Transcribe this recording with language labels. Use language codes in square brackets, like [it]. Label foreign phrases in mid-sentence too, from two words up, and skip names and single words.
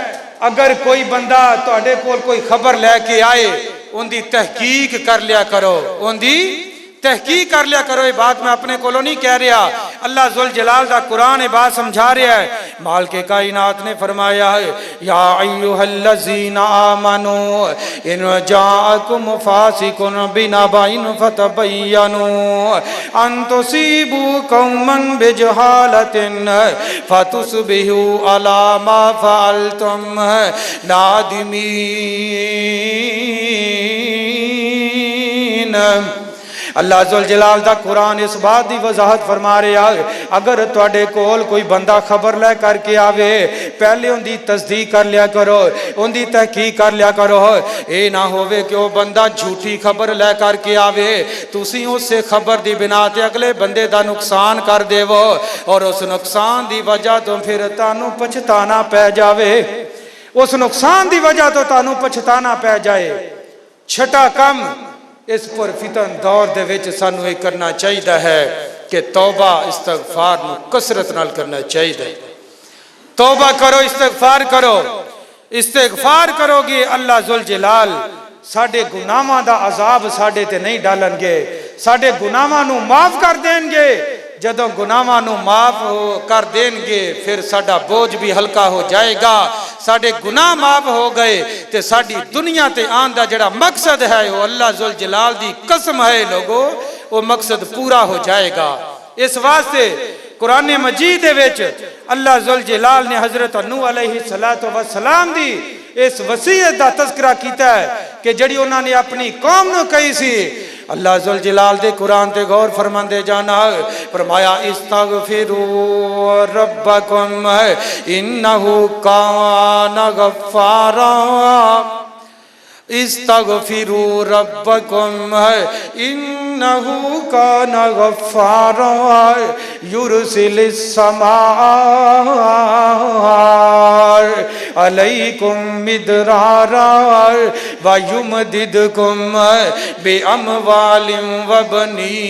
[pa] اگر کوئی بندہ تواڈے کول کوئی خبر لے کے آئے، ان دی تحقیق کر لیا کرو، ان دی تحقیق کر لیا کرو۔ یہ بات میں اپنے کولوں نہیں کہہ رہا، اللہ ذوالجلال دا قرآن یہ بات سمجھا رہا ہے۔ مالک کائنات نے فرمایا ہے، [ar] یا ایھا الذین آمنوا ان جاءکم فاسق بنبأ فتبینوا ان تصیبوا قوما بجہالۃ فتصبحوا علی ما فعلتم نادمین۔ [pa] اللہ ذوالجلال دا قرآن اس بات دی وضاحت فرما رہا ہے، اگر تواڈے کول کوئی بندہ خبر لے کر کے آوے، پہلے ان دی تصدیق کر لیا کرو، ان دی تحقیق کر لیا کرو۔ اے نہ ہوئے کہ وہ بندہ جھوٹی خبر لے کر کے آوے، تسی اس سے خبر دی بنا تے اگلے بندے دا نقصان کر دے وہ، اور اس نقصان دی وجہ تو پھر تانوں پچھتانا پہ جاوے، اس نقصان دی وجہ تو تانوں پچھتانا پہ جائے۔ چھٹا کم اس پر فتن دور دے وچ سانو یہ کرنا چاہیے ہے کہ توبہ استغفار نو کثرت نال کرنا چاہیے۔ توبہ کرو، استغفار کرو، استغفار کرو گے اللہ ذوالجلال ساڈے گناہاں دا عذاب ساڈے تے نہیں ڈالن گے، ساڈے گناہاں نو معاف کر دین گے۔ جدوں گناہاں نو معاف کر دین گے پھر ساڈا بوجھ بھی ہلکا ہو جائے گا، ساڈے گناہ معاف ہو گئے تے ساڈی دنیا تے آن دا جڑا مقصد ہے وہ اللہ ذوالجلال دی قسم ہے لوگو، وہ مقصد پورا ہو جائے گا۔ اس واسطے قرآن مجید دے وچ اللہ ذوالجلال نے حضرت نوح [ar] علیہ السلام [pa] دی اس وصیت دا تذکرہ کیتا ہے کہ جڑی انہوں نے اپنی قوم نو کہی سی۔ اللہ ذوالجلال دے قرآن تے غور فرماندے جانا، فرمایا [ar] استغفروا ربکم انہو کان غفارا، استغفروا ربکم انہو کان غفارا یرسل السماء علیکم مدرارا ویمددکم باموال وبنین